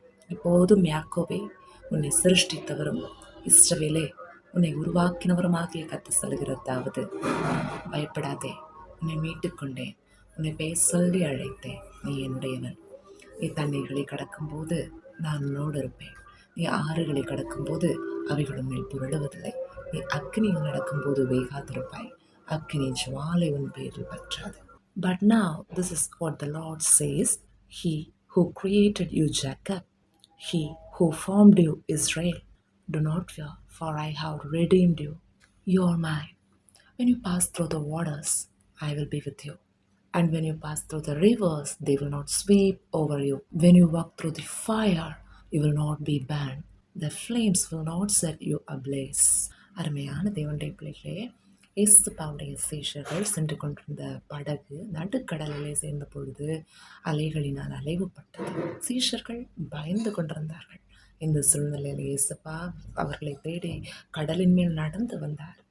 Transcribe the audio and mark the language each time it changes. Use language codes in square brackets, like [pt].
[ta] இப்போதும் யாக்கோபே, உன்னை சிருஷ்டித்தவரும் இஸ்ரவேலே, உன்னை உருவாக்கினவருமாகிய கர்த்தர் சொல்கிறதாவது, பயப்படாதே, உன்னை மீட்டுக்கொண்டேன், உன்னை பெயர் சொல்லி அழைத்தேன், நீ என்னுடையவன். நீ தண்ணீர்களை கடக்கும்போது நான் உன்னோடு இருப்பேன். நீ ஆறுகளை கடக்கும்போது அவைகளும் மேல் புரளுவதில்லை. நீ அக்னியில் நடக்கும்போது வேகாதிருப்பாய். அக்னி ஜுவாலை உன் பேரில் பற்றாது. [en] But now this is what the Lord says, He who created you, Jacob, He who formed you, Israel, do not fear, for I have redeemed you. You are mine. When you pass through the waters, I will be with you. And when you pass through the rivers, they will not sweep over you. When you walk through the fire, you will not be burned. The flames will not set you ablaze. [ta] அருமையான தேவனுடைய பிள்ளைகளே, இயேசுப்பாவுடைய சீஷர்கள் சென்று கொண்டிருந்த படகு நடுக்கடலிலே சேர்ந்த பொழுது அலைகளினால் அலைவுபட்டது. சீஷர்கள் பயந்து கொண்டிருந்தார்கள். இந்த சூழ்நிலையில் இயேசுப்பா அவர்களை தேடி கடலின் மேல் நடந்து வந்தார்.